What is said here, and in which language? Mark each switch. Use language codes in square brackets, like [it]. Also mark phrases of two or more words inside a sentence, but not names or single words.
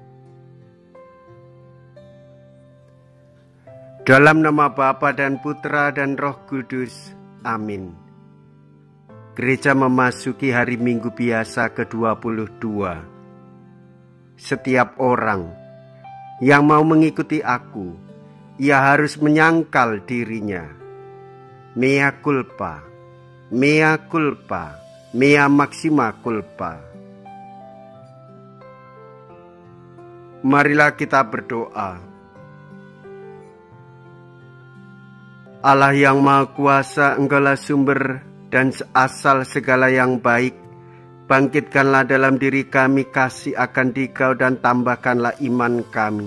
[id] Dalam nama Bapa dan Putra dan Roh Kudus. Amin. Gereja memasuki hari Minggu biasa ke-22. Setiap orang yang mau mengikuti aku, ia harus menyangkal dirinya. [la] Mea culpa, mea culpa, mea maxima culpa. [id] Marilah kita berdoa. Allah yang Maha Kuasa, Engkaulah sumber dan asal segala yang baik. Bangkitkanlah dalam diri kami kasih akan Dikau dan tambahkanlah iman kami.